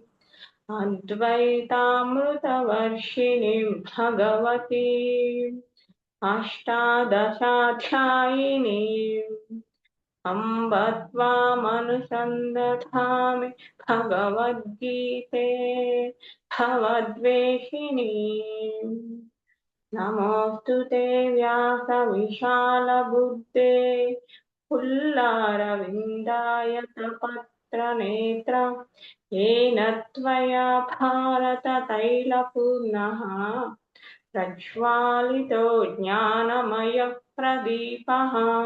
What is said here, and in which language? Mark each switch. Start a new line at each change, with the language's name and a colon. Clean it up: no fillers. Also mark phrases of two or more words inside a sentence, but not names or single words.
Sanskrit: అద్వైతామృతవర్షిణీం భగవతి అష్టాదశాధ్యాయినీం అంబ త్వామనుసందధామి భగవద్గీతే భవద్వేషిణీం. నమోऽस्तु ते व्यासविशालबुद्धे पुल्लारविन्दायतपत्रनेत्र येन त्वया भारततैलपूर्णः प्रज्वालितो ज्ञानमयः प्रदीपः